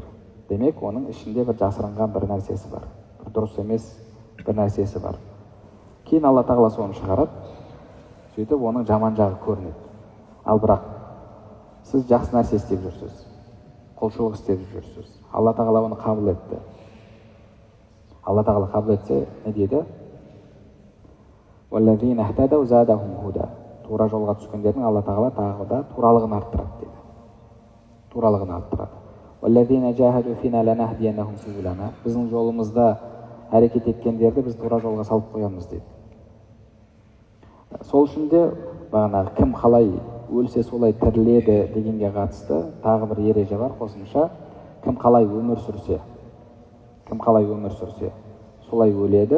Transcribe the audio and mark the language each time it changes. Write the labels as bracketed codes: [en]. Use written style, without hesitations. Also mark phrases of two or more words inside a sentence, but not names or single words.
[kk] Демек, оның ішінде бір жасырынған бір нәрсесі бар. Бір дұрыс емес бір нәрсесі бар. Кейін Алла тағала соны шығарады, сөйтіп оның жаман жағы көрінеді. Ал бірақ сіз жақсы нәрсе істеп жүрсіз, құлшылық істеп жүрсіз. Алла тағала оны қабыл етті. Алла тағала қабыл етсе, не дейді? [ar] وَالَّذِينَ اهْتَدَوْا زَادَهُمْ هُدًى. [kk] Тура жолға түскендердің Алла тағала тағы да туралығын арттырады дейді. Туралығын арттырады. [ar] وَالَّذِينَ جَاهَدُوا فِينَا لَنَهْدِيَنَّهُمْ سُبُلَنَا. [kk] Біздің жолымызда әрекет еткендерді біз тура жолға салып қоямыз дейді. Сол үшін де бағанағы кім қалай өлсе солай тіріледі дегенге қатысты тағы бір ереже бар қосымша. Кім қалай өмір сүрсе, солай өледі.